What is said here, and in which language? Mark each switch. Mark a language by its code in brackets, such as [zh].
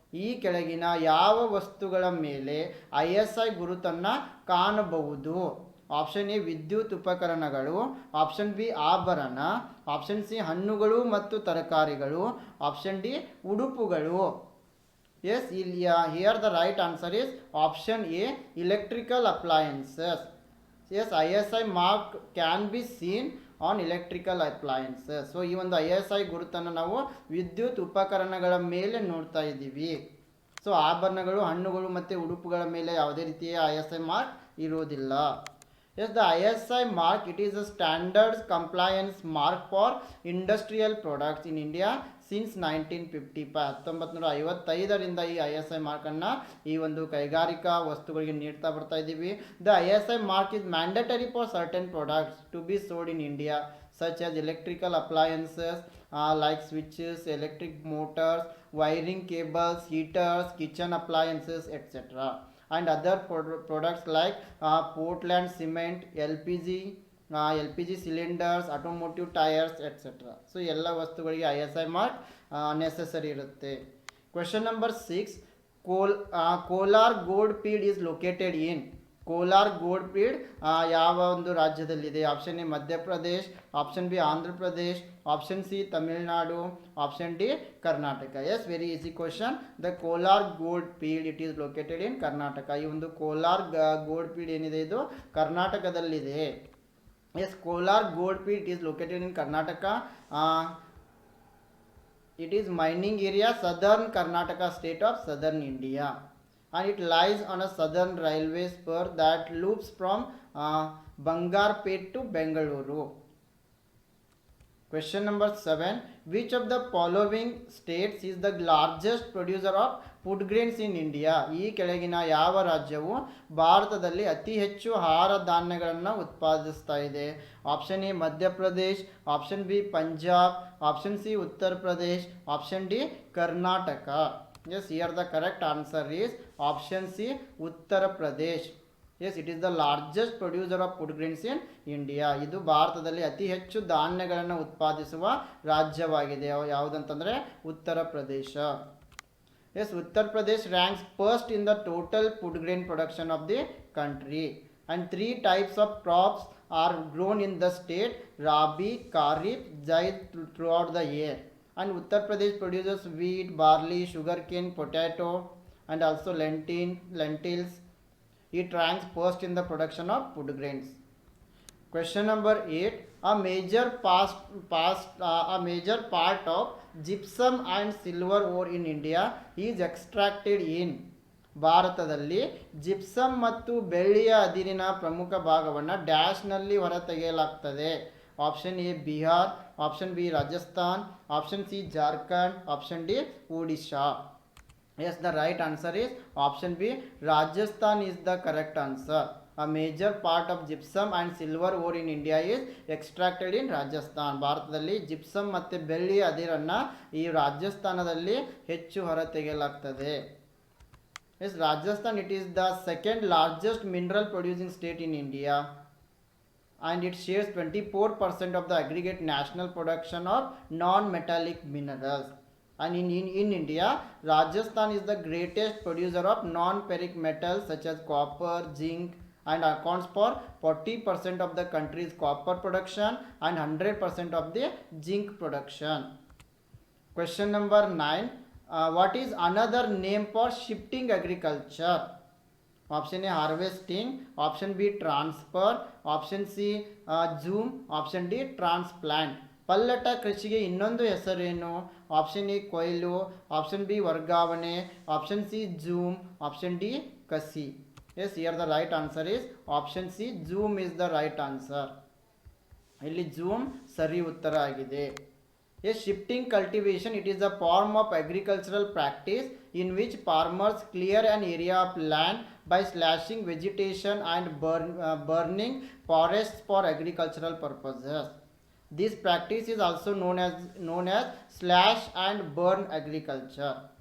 [kn] ಈ ಕೆಳಗಿನ ಯಾವ ವಸ್ತುಗಳ ಮೇಲೆ ISI ಗುರುತನ್ನು ಕಾಣಬಹುದು? ಆಪ್ಷನ್ ಎ ವಿದ್ಯುತ್ ಉಪಕರಣಗಳು, ಆಪ್ಷನ್ ಬಿ ಆಭರಣ, ಆಪ್ಷನ್ ಸಿ ಹಣ್ಣುಗಳು ಮತ್ತು ತರಕಾರಿಗಳು, ಆಪ್ಷನ್ ಡಿ ಉಡುಪುಗಳು. [en] Yes, ಇಲ್ಲಿ here the right answer is option A electrical appliances. Yes, ISI mark can be seen on electrical appliances. [kn] So ಈ ಒಂದು ISI ಗುರುತನ್ನು ನಾವು ವಿದ್ಯುತ್ ಉಪಕರಣಗಳ ಮೇಲೆ ನೋಡ್ತಾ ಇದ್ದೀವಿ. ಸೊ ಆಭರಣಗಳು, ಹಣ್ಣುಗಳು ಮತ್ತು ಉಡುಪುಗಳ ಮೇಲೆ ಯಾವುದೇ ರೀತಿಯ ISI ಮಾರ್ಕ್ ಇರೋದಿಲ್ಲ. [en] Yes, the ISI mark, it is a standards compliance mark for industrial products in India since 1955. [kn] 1955ರಿಂದ ಈ ISI ಮಾರ್ಕನ್ನು ಈ ಒಂದು ಕೈಗಾರಿಕಾ ವಸ್ತುಗಳಿಗೆ ನೀಡ್ತಾ ಬರ್ತಾ ಇದ್ದೀವಿ. [en] The ISI mark is mandatory for certain products to be sold in India such as electrical appliances like switches, electric motors, wiring cables, heaters, kitchen appliances, etc. and other products like Portland cement, LPG cylinders, automotive tires, etc. [kn] So ಎಲ್ಲ ವಸ್ತುಗಳಿಗೆ ISI mark necessary ಇರುತ್ತೆ. [en] Question number 6. Kolar gold field is located in. [kn] Kolar gold field ಯಾವ ಒಂದು ರಾಜ್ಯದಲ್ಲಿದೆ? Option A Madhya Pradesh, option B Andhra Pradesh, option C Tamil Nadu, option D Karnataka. [en] Yes, very easy question. The Kolar gold field it is located in Karnataka. [kn] ಈ ಒಂದು Kolar gold field ಏನಿದೆ ಇದು ಕರ್ನಾಟಕದಲ್ಲಿದೆ. [en] Yes, Kolar gold field it is located in Karnataka. It is mining area, southern Karnataka state of southern India. and it lies on a southern railway spur that loops from Bangarpet to Bengaluru. Question number 7. Which of the following states is the largest producer of food grains in India? [kn] ಈ ಕೆಳಗಿನ ಯಾವ ರಾಜ್ಯವು ಭಾರತದಲ್ಲಿ ಅತಿ ಹೆಚ್ಚು ಆಹಾರ ಧಾನ್ಯಗಳನ್ನು ಉತ್ಪಾದಿಸ್ತಾ ಇದೆ? Option A Madhya Pradesh, option B Punjab, option C Uttar Pradesh, option D Karnataka. [en] Yes, here the correct answer is option C, Uttar Pradesh. Yes, it is the largest producer of food grains in India. [kn] ಇದು ಭಾರತದಲ್ಲಿ ಅತಿ ಹೆಚ್ಚು ಧಾನ್ಯಗಳನ್ನು ಉತ್ಪಾದಿಸುವ ರಾಜ್ಯವಾಗಿದೆ. ಯಾವುದಂತಂದರೆ Uttar Pradesh. [en] Yes, Uttar Pradesh ranks first in the total food grain production of the country. And three types of crops are grown in the state: Rabi, Kharif, Zaid throughout the year. And Uttar Pradesh produces wheat, barley, sugarcane, potato, and also lentils. It ranks first in the production of food grains. Question number 8. A major part of gypsum and silver ore in India is extracted in. [kn] ಭಾರತದಲ್ಲಿ gypsum ಮತ್ತು ಬೆಳ್ಳಿಯ ಅದಿರಿನ ಪ್ರಮುಖ ಭಾಗವನ್ನು ಡ್ಯಾಶ್ನಲ್ಲಿ ಹೊರತೆಗೆಯಲಾಗ್ತದೆ. Option A Bihar, option B Rajasthan, option C Jharkhand, option D Odisha. [en] Yes, the right answer is option B. Rajasthan is the correct answer. A major part of gypsum and silver ore in India is extracted in Rajasthan. [kn] ಭಾರತದಲ್ಲಿ gypsum ಮತ್ತು ಬೆಳ್ಳಿ ಅದಿರನ್ನು ಈ ರಾಜಸ್ಥಾನದಲ್ಲಿ ಹೆಚ್ಚು ಹೊರತೆಗೆಯಲಾಗ್ತದೆ. [en] Yes, Rajasthan, it is the second largest mineral producing state in India, and it shares 24% of the aggregate national production of non-metallic minerals. And in India, Rajasthan is the greatest producer of non-ferric metals such as copper, zinc, and accounts for 40% of the country's copper production and 100% of the zinc production. Question number 9. What is another name for shifting agriculture? Option A harvesting, option B transfer, option C zoom, option D transplant. [kn] ಪಲ್ಲಟ ಕೃಷಿಗೆ ಇನ್ನೊಂದು ಹೆಸರೇನು? Option A ಕೊಯ್ಲು, option B ವರ್ಗಾವಣೆ, option C zoom, option D ಕಸಿ. [en] Yes, here the right answer is option C, jhum is the right answer. [kn] ಇಲ್ಲಿ zoom ಸರಿ ಉತ್ತರ ಆಗಿದೆ. [en] Yes, shifting cultivation, it is a form of agricultural practice in which farmers clear an area of land by slashing vegetation and burning forests for agricultural purposes. This practice is also known as slash and burn agriculture.